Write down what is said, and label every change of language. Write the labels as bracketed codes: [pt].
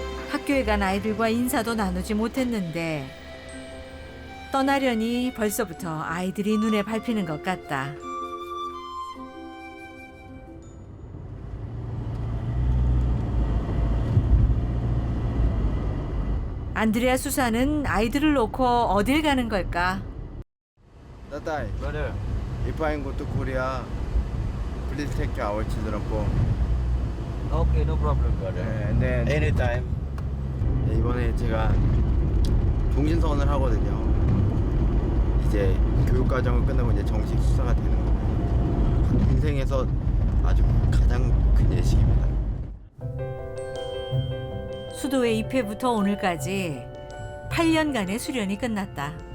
[ko] 학교에 간 아이들과 인사도 나누지 못했는데 떠나려니 벌써부터 아이들이 눈에 밟히는 것 같다. 안드레아 수사는 아이들을 놓고 어딜 가는 걸까? [en] Tatay. Brother. If I go to Korea, please take our children home. Okay, no problem, brother. And then anytime. [ko] 네, 이번에 제가 종신서원을 하거든요. 이제 교육 과정을 끝나고 이제 정식 수사가 되는 건데 인생에서 아주 가장 큰 예식입니다. 수도에 입회부터 오늘까지 8년간의 수련이 끝났다.